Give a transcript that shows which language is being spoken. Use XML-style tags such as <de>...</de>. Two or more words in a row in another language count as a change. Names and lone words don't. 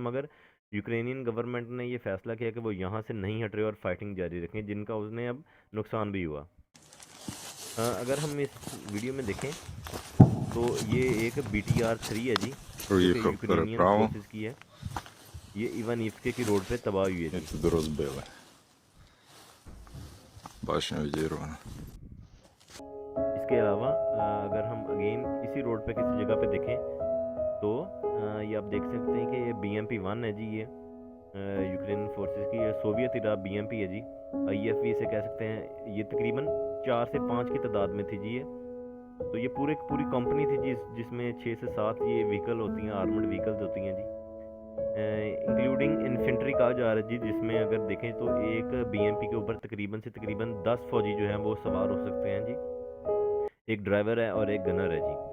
<hi>मगर</hi> <en>Ukrainian government</en> <hi>ने ये फैसला किया कि वो यहाँ से नहीं हट रहे और फाइटिंग जारी रखें, जिनका उसने अब नुकसान भी हुआ। अगर हम इस वीडियो में देखें तो ये एक BTR-3 है जी, जो कि</hi> <uk>Проїхав</uk> <hi>यूक्रेनियन</hi> <uk>переправу</uk> <hi>फोर्सेस की है। ये इवानिव्स्के की रोड पे तबाह हुई है</hi> <uk>і</uk> <hi>जी।</hi> <uk>туди розбили. Башня відірвана.</uk> <hi>इसके अलावा अगर हम अगेन इसी रोड पे किसी जगह पे देखें, तो ये आप देख सकते हैं कि ये BMP-1 है जी, ये यूक्रेन फोर्सेस की ये</hi> <en>Soviet era</en> <hi>BMP है जी, IFV इसे कह सकते हैं। ये तकरीबन 4 से 5 की तादाद में थी जी ये। तो ये पूरी कंपनी थी जिसमें 6 से 7 ये व्हीकल होती हैं,</hi> <en>armored vehicles</en> <hi>होती हैं जी,</hi> <en>including infantry</en> <hi>कहा जा रहा है जी, जिसमें अगर देखें तो एक BMP के ऊपर तकरीबन से तकरीबन 10 फौजी जो हैं वो सवार हो सकते हैं जी, एक ड्राइवर है और एक गनर है जी।</hi>